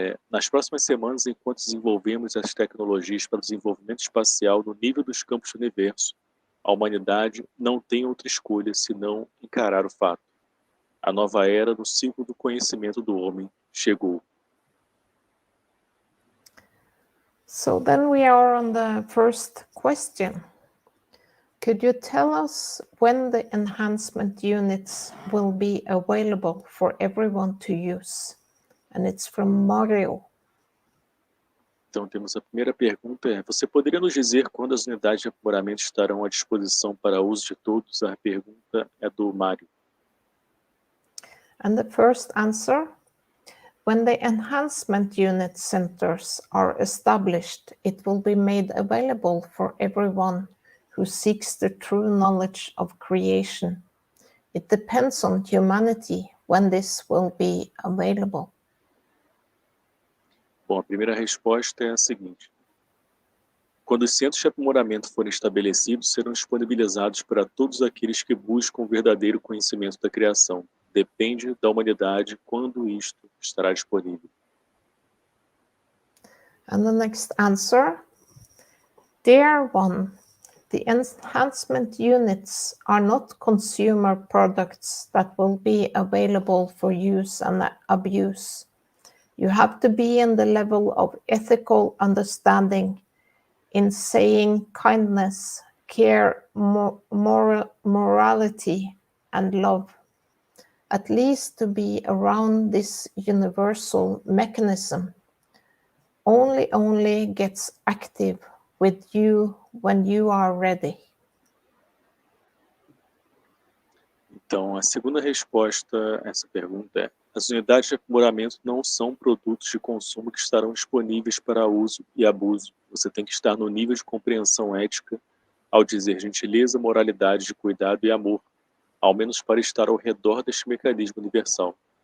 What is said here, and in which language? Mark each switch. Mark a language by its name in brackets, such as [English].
[Portuguese] Nas próximas semanas, enquanto desenvolvemos as tecnologias para o desenvolvimento espacial no nível dos campos do universo, a humanidade não tem outra escolha senão encarar o fato. A nova era no ciclo do conhecimento do homem chegou. [English] So then we are on the first question. Could you tell us when the enhancement units will be available for everyone to use? And it's from Mario. [Portuguese] Então temos a primeira pergunta, você poderia nos dizer quando as unidades de aprimoramento estarão à disposição para uso de todos? A pergunta é do Mário. [English] And the first answer, when the enhancement unit centers are established, it will be made available for everyone who seeks the true knowledge of creation. It depends on humanity when this will be available. [Portuguese] Bom, a primeira resposta é a seguinte. Quando os centros de aprimoramento forem estabelecidos, serão disponibilizados para todos aqueles que buscam o verdadeiro conhecimento da criação. Depende da humanidade quando isto estará disponível. [English] And the next answer, Dear one, the enhancement units are not consumer products that will be available for use and abuse. You have to be in the level of ethical understanding in saying kindness, care, morality, and love, at least to be around this universal mechanism. Only gets active with you when you are ready. [Portuguese] Então, a segunda resposta a essa pergunta é: as unidades de aprimoramento não são produtos de consumo que estarão disponíveis para uso e abuso. Você tem que estar no nível de compreensão ética ao dizer gentileza, moralidade, de cuidado e amor, ao menos para estar ao redor deste mecanismo universal.